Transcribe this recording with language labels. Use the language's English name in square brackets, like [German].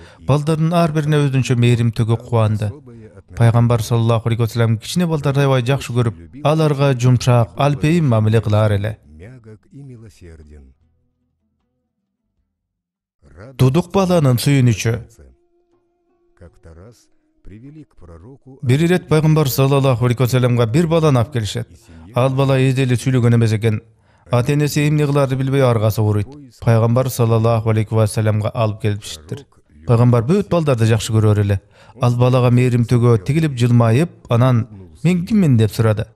[Kyrgyz] Балдардын ар бирине өзүнчө мээрим төгүп кубанды. Пайгамбар саллаллаху алейхи вассалам кичине балдарды аябай жакшы көрүп, аларга жумшак, алпейим мамиле кылар эле. [Russian] Мягок и милосерден. [Kyrgyz] Дудук баланын сүйүнүчү. [Russian] Как-то раз привели к пророку [Kyrgyz] Бир ирет пайгамбар саллаллаху алейхи вассаламга бир баланы алып келишет. Ал бала эзели сүйлөгөн эмес экен. Ата-энеси эмне кылаарды билбей аргасы ооруйт. Пайгамбар саллаллаху алейхи вассаламга алып келишиптир. Пайгамбар бүт балдарды жакшы көрөр эле. Ал балага мээрим төгө тигилип жылмайып, анан мен киммин деп сурады.